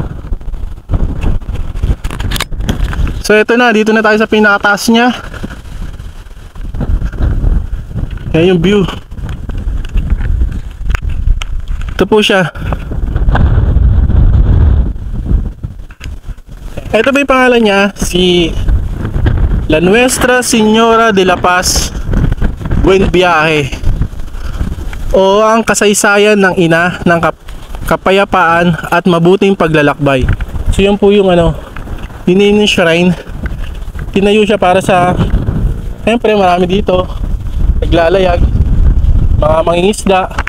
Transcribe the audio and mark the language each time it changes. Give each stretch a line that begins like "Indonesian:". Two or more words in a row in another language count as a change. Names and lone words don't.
Filipino: So ito na, dito na tayo sa pinakataas niya. Yan yung view. Ito po siya. Ito ba yung pangalan niya? Si La Nuestra Señora de la Paz Buen Viaje, o ang kasaysayan ng ina ng kapayapaan at mabuting paglalakbay. So yun po yung yung shrine. Tinayo siya para sa, siyempre marami dito naglalayag, mga mangingisda.